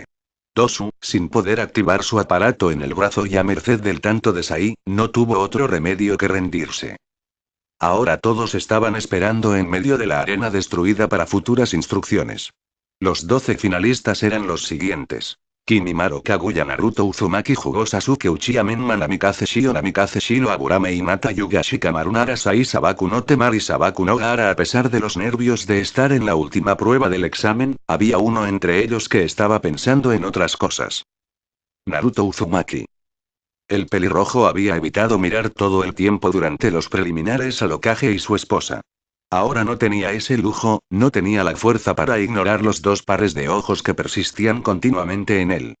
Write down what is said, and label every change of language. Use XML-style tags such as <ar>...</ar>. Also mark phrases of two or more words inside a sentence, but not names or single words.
<es>Dosu, sin poder activar su aparato en el brazo y a merced del tanto de Sai, no tuvo otro remedio que rendirse. Ahora todos estaban esperando en medio de la arena destruida para futuras instrucciones. Los 12 finalistas eran los siguientes: Kimimaro, Kaguya, Naruto, Uzumaki, Jugo, Sasuke, Uchiha, Menma, Namikaze, Shio, Namikaze, Shino, Agurame, Hinata, Yuga, Shikamaru, Nara, Sai, Sabaku no Temari, Sabaku no Gaara. A pesar de los nervios de estar en la última prueba del examen, había uno entre ellos que estaba pensando en otras cosas. Naruto Uzumaki. El pelirrojo había evitado mirar todo el tiempo durante los preliminares al Hokage y su esposa. Ahora no tenía ese lujo, no tenía la fuerza para ignorar los dos pares de ojos que persistían continuamente en él.</es>